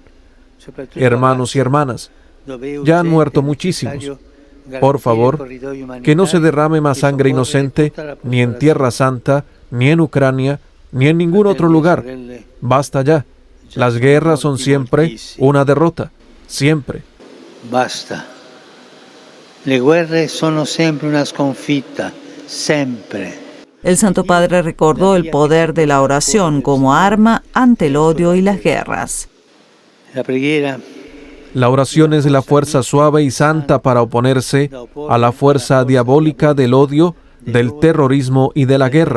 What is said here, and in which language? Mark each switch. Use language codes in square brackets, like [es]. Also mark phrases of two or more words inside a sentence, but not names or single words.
[es] Hermanos y hermanas, ya han muerto muchísimos. Por favor, que no se derrame más sangre inocente ni en Tierra Santa, ni en Ucrania, ni en ningún otro lugar. Basta ya. Las guerras son siempre una derrota. Siempre. Basta. [it] Le guerre sono sempre una sconfitta. [es] Siempre. El Santo Padre recordó el poder de la oración como arma ante el odio y las guerras. La oración es la fuerza suave y santa para oponerse a la fuerza diabólica del odio, del terrorismo y de la guerra.